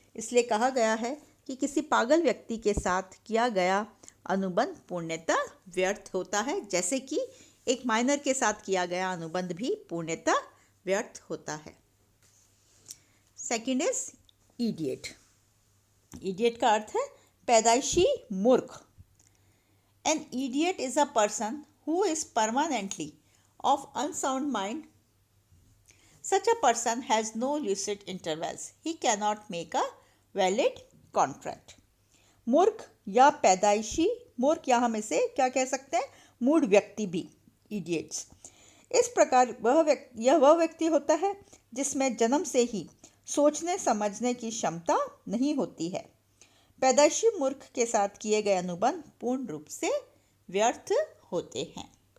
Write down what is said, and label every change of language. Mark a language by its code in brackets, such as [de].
[hi] इसलिए कहा गया है कि किसी पागल व्यक्ति के साथ किया गया अनुबंध पूर्णतः व्यर्थ होता है, जैसे कि एक माइनर के साथ किया गया अनुबंध भी पूर्णतः व्यर्थ होता है। [en] Second is idiot. [hi] इडियट का अर्थ है पैदाइशी मूर्ख। [en] An idiot is a person who is permanently of unsound mind. Such a person has no lucid intervals. He cannot make a valid contract. [hi] मूर्ख या पैदाइशी मूर्ख, या हम इसे क्या कह सकते हैं, मूढ़ व्यक्ति भी, इडियट्स। इस प्रकार यह वह व्यक्ति होता है जिसमें जन्म से ही सोचने समझने की क्षमता नहीं होती है। पैदाइशी मूर्ख के साथ किए गए अनुबंध पूर्ण रूप से व्यर्थ होते हैं।